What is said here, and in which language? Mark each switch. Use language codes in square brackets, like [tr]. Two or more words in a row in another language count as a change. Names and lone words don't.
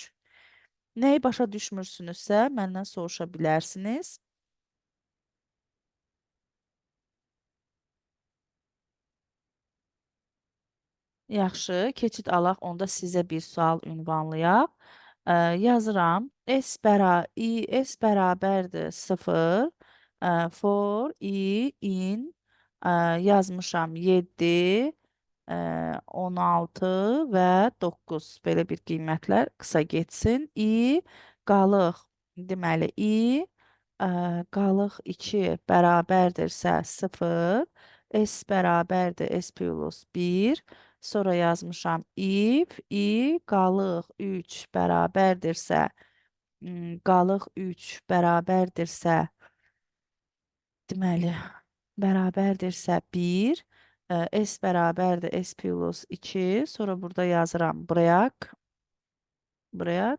[az] Nəyi başa düşmürsünüzsə, məndən soruşa bilərsiniz. Yaxşı, keçid alaq, onda sizə bir sual ünvanlayaq. Yazıram. S bərabərdir 0. [en] For i in [az] yazmışam 7, 16 və 9. Belə bir qiymətlər qısa getsin. Qalıq. Deməli, qalıq 2 bərabərdirsə 0, S bərabərdir S plus 1. Sonra yazmışam if i qalıq 3 bərabərdirsə, qalıq 3 bərabərdirsə, deməli, bərabərdirsə 1, S bərabərdir S plus 2. Sonra burada yazıram break.